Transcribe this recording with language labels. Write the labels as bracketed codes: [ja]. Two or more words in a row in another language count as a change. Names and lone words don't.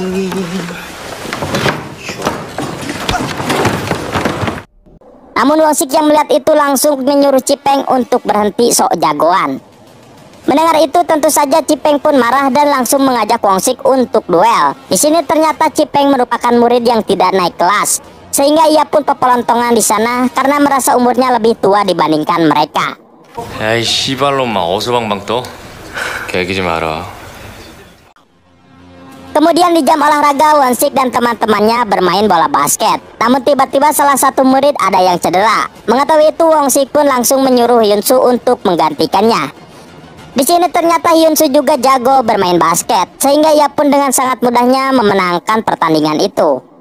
[id] Namun Wong-sik yang melihat itu langsung menyuruh Cipeng untuk berhenti sok jagoan. Mendengar itu tentu saja Cipeng pun marah dan langsung mengajak Wong-sik untuk duel. Di sini ternyata Cipeng merupakan murid yang tidak naik kelas, sehingga ia pun pepelantongan di sana karena merasa umurnya lebih tua dibandingkan mereka. [ko] 야이 씨발로마 어서 방방 떠. 개기지 마라. [id] Kemudian di jam olahraga, Wong-sik dan teman-temannya bermain bola basket. Namun tiba-tiba salah satu murid ada yang cedera. Mengetahui itu, Wong-sik pun langsung menyuruh Yunsu untuk menggantikannya. Di sini ternyata Yunsu juga jago bermain basket, sehingga ia pun dengan sangat mudahnya memenangkan pertandingan itu.